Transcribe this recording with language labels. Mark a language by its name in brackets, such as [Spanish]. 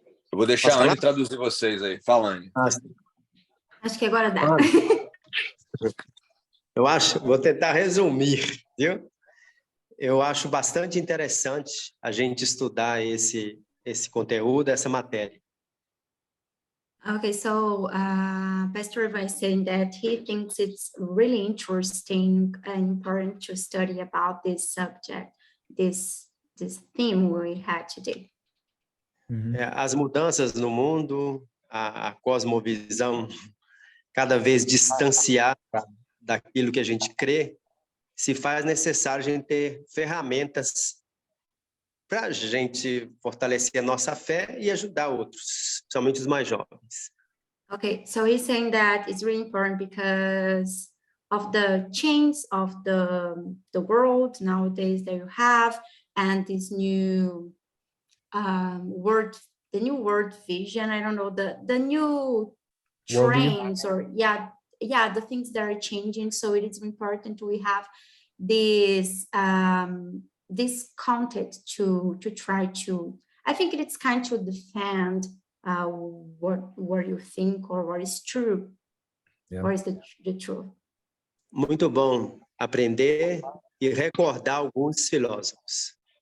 [Portuguese] Eu vou deixar a Anne traduzir vocês aí. Fala, Anne. Acho que agora dá. Vou tentar resumir, viu? eu acho bastante interessante a gente estudar esse conteúdo, essa matéria. [English] Okay, so Pastor was saying that he thinks it's really interesting and important to study about this subject, this theme we had today. [Portuguese] As mudanças no mundo, a cosmovisão cada vez distanciada daquilo que a gente crê, se faz necessário a gente ter ferramentas para a gente fortalecer a nossa fé e ajudar outros, principalmente os mais jovens. [English] Okay, so he's saying that it's really important because of the change of the world nowadays that you have, and this new the new world vision. I don't know, the new trends or the things that are changing. So it is important we have this this content to try to, I think it's kind to defend what you think or what is true, what is the truth. [Portuguese] Muito bom aprender e recordar alguns filósofos.